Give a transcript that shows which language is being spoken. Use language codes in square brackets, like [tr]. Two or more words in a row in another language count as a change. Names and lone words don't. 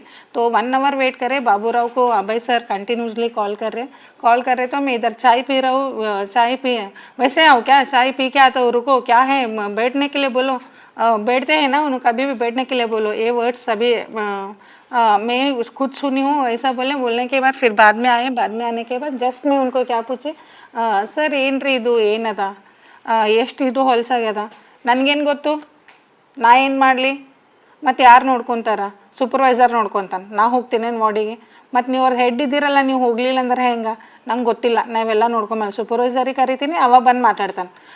[hi] तो 1 [en] hour wait [hi] करे, बाबू राव को अभय सर [en] continuously call [hi] कर रहे तो मैं इधर चाय पी रहा हूँ, चाय पिए वैसे आओ क्या, चाय पी के आता हूँ, रुको क्या है बैठने के लिए बोलो, बैठते हैं ना उन्होंने कभी भी बैठने के लिए बोलो, ये वर्ड्स सभी मैं खुद सुनी हूँ ऐसा बोलने के बाद फिर बाद में आने के बाद जस्ट मैं उनको क्या पूछे, सर [kn] ಏನ್ರಿ ಇದು ಏನದ, ಎಷ್ಟು ಇದು ಹೊಲಸಾಗ್ಯದ, ನನಗೇನು ಗೊತ್ತು, ನಾ ಏನು ಮಾಡಲಿ, ಮತ್ತು ಯಾರು ನೋಡ್ಕೊತಾರ, ಸೂಪರ್ವೈಸರ್ ನೋಡ್ಕೊತಾನೆ, ನಾ ಹೋಗ್ತೀನೇನು ವಾರ್ಡಿಗೆ, ಮತ್ತು ನೀವು ಅವ್ರ ಹೆಡ್ ಇದ್ದೀರಲ್ಲ ನೀವು ಹೋಗಲಿಲ್ಲ ಅಂದ್ರೆ ಹೆಂಗೆ, ನಂಗೆ ಗೊತ್ತಿಲ್ಲ, ನಾವೆಲ್ಲ ನೋಡ್ಕೊಂಬಲ್ಲ, ಸೂಪರ್ವೈಸರಿಗೆ ಕರಿತೀನಿ ಅವ ಬಂದು ಮಾತಾಡ್ತಾನೆ,